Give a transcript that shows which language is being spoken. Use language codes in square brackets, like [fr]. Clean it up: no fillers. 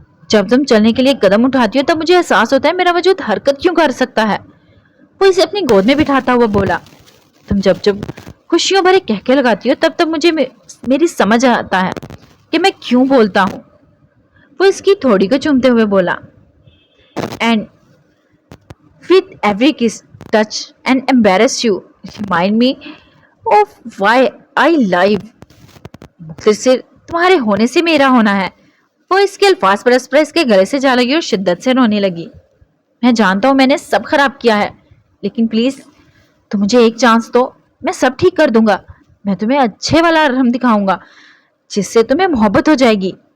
[hi] जब तुम चलने के लिए कदम उठाती हो तब मुझे एहसास होता है मेरा वजूद हरकत क्यों कर सकता है, वो इसे अपनी गोद में बिठाता हुआ बोला। तुम जब जब खुशियों भरे कहके लगाती हो तब तब मुझे मेरी समझ आता है कि मैं क्यों बोलता हूँ, वो इसकी थोड़ी को चूमते हुए बोला। [en] And with every kiss, touch and embarrass you, remind me of why I live. [hi] फिर से तुम्हारे होने से मेरा होना है, वो इसके अल्फाज पर अस्प्रा इसके गले से जा लगी और शिद्दत से रोने लगी। मैं जानता हूँ मैंने सब खराब किया है, लेकिन प्लीज तुम मुझे एक चांस दो, मैं सब ठीक कर दूंगा। मैं तुम्हें अच्छे वाला अरहम दिखाऊंगा जिससे तुम्हें मोहब्बत हो जाएगी,